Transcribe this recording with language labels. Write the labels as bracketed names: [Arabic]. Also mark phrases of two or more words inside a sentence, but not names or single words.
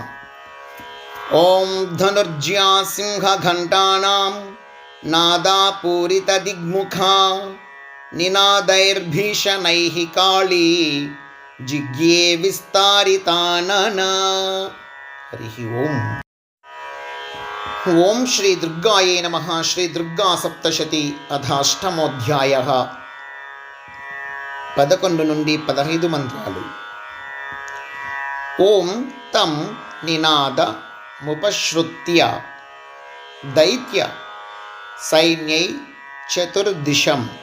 [Sanskrit] ॐ धनुर्ज्या सिंह घण्टानां नादापूरित दिग्मुखा निनादैर्भीषणैः काली जिग्ये विस्तारितानना। हरिः ओम्। ఓం శ్రీ దుర్గాయే నమః. శ్రీ దుర్గా సప్తశతి అథాష్టమోధ్యాయః. [Telugu] 11 నుండి 15 మంత్రాలు. [Sanskrit] ఓం తం నినాదముపశ్రుత్య దైత్య సైన్యై చతుర్దిశం.